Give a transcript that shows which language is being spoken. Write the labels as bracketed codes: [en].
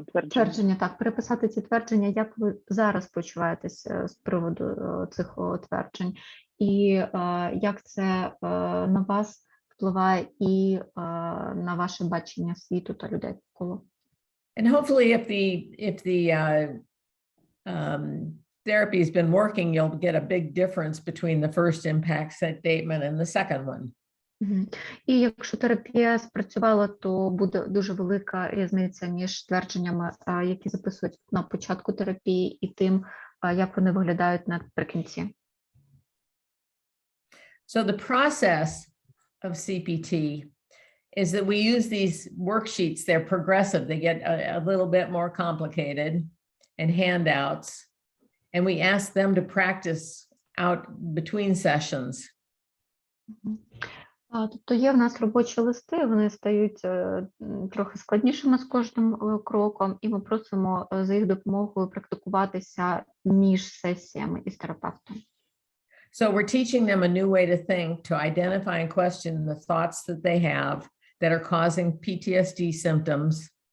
[uk] Твердження, так, переписати ці твердження, як ви зараз почуваєтесь з приводу цих тверджень, і як це на вас впливає і на ваше бачення світу та людей навколо. [en] And hopefully if the therapy has been working, you'll get a big difference between the first impact statement and the second one. [uk] І якщо терапія спрацювала, то буде дуже велика різниця між твердженнями, які записують на початку терапії, і тим, як вони виглядають наприкінці. [en] So the process of CPT is that we use these worksheets. They're progressive. They get a little bit more complicated, and handouts, and we ask them to practice out between sessions. [uk] Тобто є в нас робочі листи, вони стають трохи складнішими з кожним кроком, і ми просимо за їх допомогою практикуватися між сесіями із терапевтом. [en] So we're teaching them a new way to think, to identify and question the thoughts that they have that are causing PTSD symptoms.